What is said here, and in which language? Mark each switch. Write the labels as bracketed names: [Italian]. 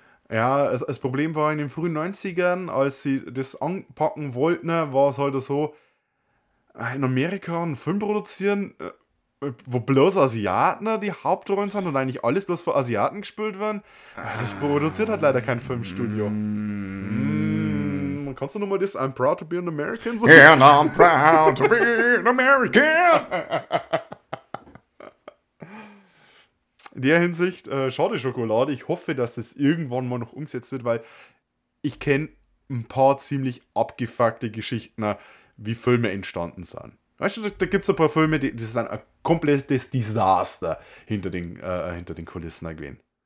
[German] Ja, das Problem war in den frühen 90ern, als sie das anpacken wollten, war es halt so, in Amerika einen Film produzieren, wo bloß Asiaten die Hauptrollen sind und eigentlich alles bloß von Asiaten gespielt werden, also das produziert halt leider kein Filmstudio. Kannst du nochmal das [English] I'm proud to be an American [German] sagen? [English] So and I'm proud to be an American! [German] In der Hinsicht, schade Schokolade. Ich hoffe, dass das irgendwann mal noch umgesetzt wird, weil ich kenne ein paar ziemlich abgefuckte Geschichten, wie Filme entstanden sind. Weißt du, da gibt es ein paar Filme, die sind ein komplettes Desaster hinter den Kulissen gewesen.